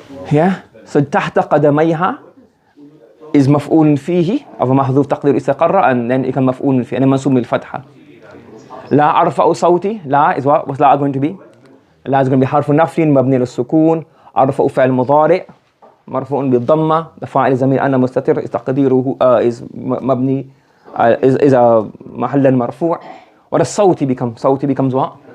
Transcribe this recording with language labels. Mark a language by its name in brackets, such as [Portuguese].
[English] Yeah? So tahta qadamayha is maf'ul fihi of a mahdhuf taqdir istaqarra, and then it becomes maf'ul fi, and then mansub bil fatha. La arfa'u sawti, la is what? What's la going to be? La is going to be [Arabic] harfu nafyin mabni al sukun. أرفع فعل مضارع مرفوع بالضمة فاعل ضمير أنا مستتر تقديره is مبني إذا محلا مرفوع. [English] What does صوتي become? صوتي becomes what?